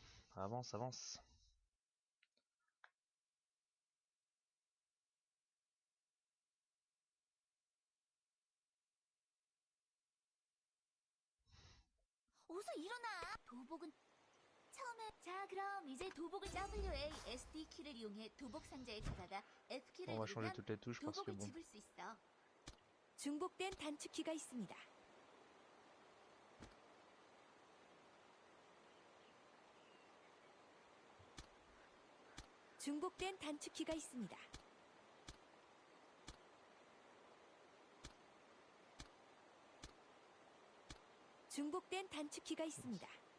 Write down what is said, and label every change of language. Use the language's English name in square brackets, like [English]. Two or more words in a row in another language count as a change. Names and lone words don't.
[French] Avance, avance. [Korean] 어서 일어나! 도복은 처음에 자 그럼 이제 도복을 WASD 키를 이용해 도복 상자에 들어가다 F 키를 [French] On va changer [Korean] 누르면 [French] toutes les touches parce que [Korean] 도복을 [French] bon. [Korean] 집을 수 있어. 중복된 단축키가 있습니다. 중복된 단축키가 있습니다. 중복된 단축키가 있습니다.